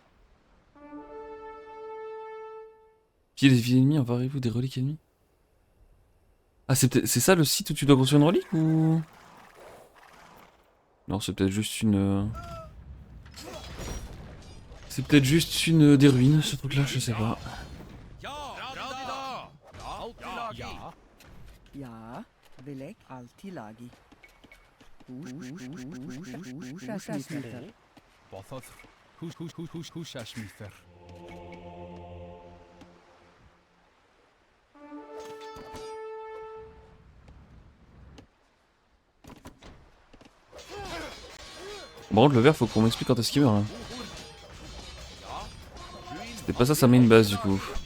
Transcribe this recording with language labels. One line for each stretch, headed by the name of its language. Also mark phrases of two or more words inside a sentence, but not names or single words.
French: Pied des vies ennemies, envarez-vous des reliques ennemies? Ah, c'est ça le site où tu dois construire une relique ou... Non, c'est peut-être juste une... C'est peut-être juste une des ruines, ce truc-là, je sais pas. Ja.
Old Norse: Ja. Velek. Altilagi. Ushasmithar. Bothoth. Husha Schmither.
French: Par contre, le vert, faut qu'on m'explique quand est-ce qu'il meurt. Hein. C'était pas ça sa main base du coup.